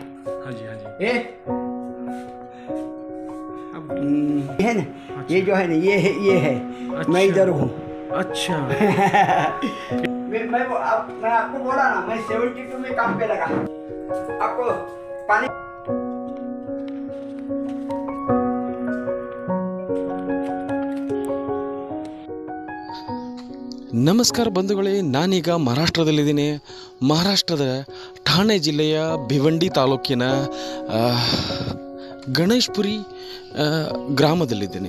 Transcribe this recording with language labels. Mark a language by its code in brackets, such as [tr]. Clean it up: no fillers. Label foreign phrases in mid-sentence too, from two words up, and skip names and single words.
[hi] हाँ जी हाँ जी। ये है ना, अच्छा। ये जो है ना, ये है। अच्छा। मैं इधर हूँ। अच्छा। मैं आपको बोला ना, मैं 72 में काम पे लगा। आपको पानी [kn] ನಮಸ್ಕಾರ ಬಂಧುಗಳೇ, ನಾನೀಗ ಮಹಾರಾಷ್ಟ್ರದಲ್ಲಿದ್ದೀನಿ. ಮಹಾರಾಷ್ಟ್ರದ ಠಾಣೆ ಜಿಲ್ಲೆಯ ಭಿವಂಡಿ ತಾಲೂಕಿನ ಗಣೇಶ್ಪುರಿ ಗ್ರಾಮದಲ್ಲಿದ್ದೀನಿ.